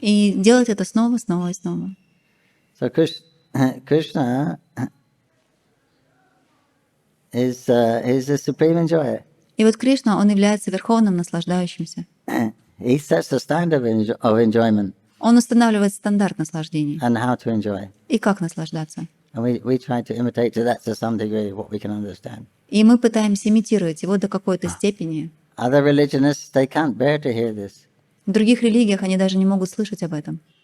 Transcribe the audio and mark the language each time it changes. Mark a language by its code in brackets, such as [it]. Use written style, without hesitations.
[ru] и делать это снова, снова и снова. [en] So Krishna is the supreme enjoyer. [ru] И вот Кришна, он является верховным наслаждающимся. [en] He sets the standard of enjoyment [ru] Он устанавливает стандарт наслаждений [en] and how to enjoy. [ru] и как наслаждаться. [en] And we try to imitate to that to some degree what we can understand. [ru] И мы пытаемся имитировать его до какой-то степени. [en] Other religionists, they can't bear to hear this. [ru] В других религиях они даже не могут слышать об этом.